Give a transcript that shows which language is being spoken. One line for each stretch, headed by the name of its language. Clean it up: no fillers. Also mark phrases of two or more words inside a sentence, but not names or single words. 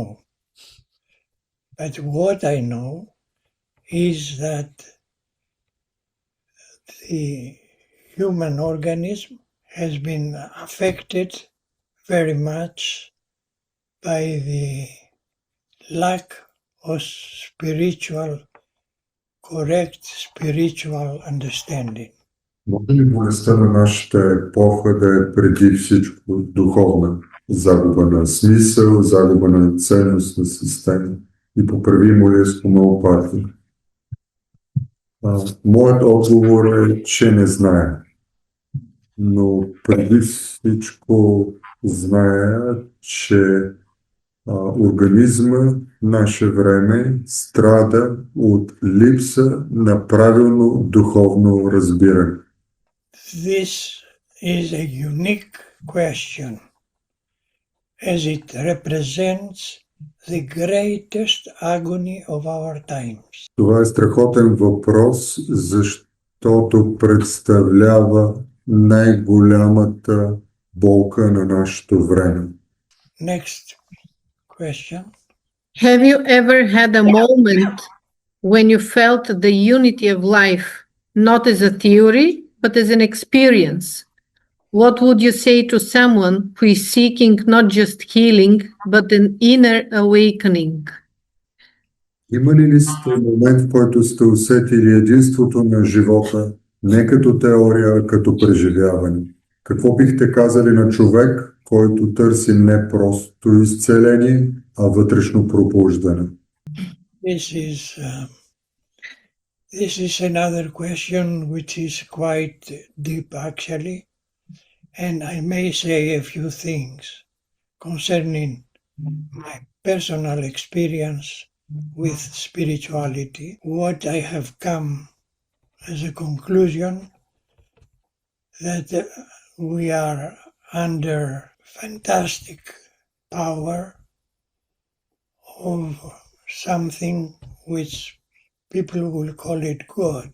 English: But what I know is that the human organism has been affected very much by the lack of correct spiritual understanding.
Bulgarian: Може ли болестта на нашата епоха да е преди всичко духовна? Загуба на смисъл, загуба на ценност на система и поправимо ли е с хомеопатия? Моят отговор е, че не знае. Но преди всичко зная, че организма в наше време страда от липса на правилно духовно разбиране.
English: This is a unique question, as it represents the greatest agony of our times.
Bulgarian: Това е страхотен въпрос, защото представлява най-голямата болка на нашето време.
English: Next question. Have you ever had a moment when you felt the unity of life, not as a theory, but as an experience? What would you say to someone who is seeking not just healing, but an inner awakening?
Bulgarian: Има ли сте момент, в който сте усетили единството на живота, не като теория, а като преживяване? Какво бихте казали на човек, който търси не просто изцеление, а вътрешно пробуждане?
English: This is another question which is quite deep actually, and I may say a few things concerning my personal experience with spirituality, what I have come as a conclusion that we are under fantastic power of something which people will call it God.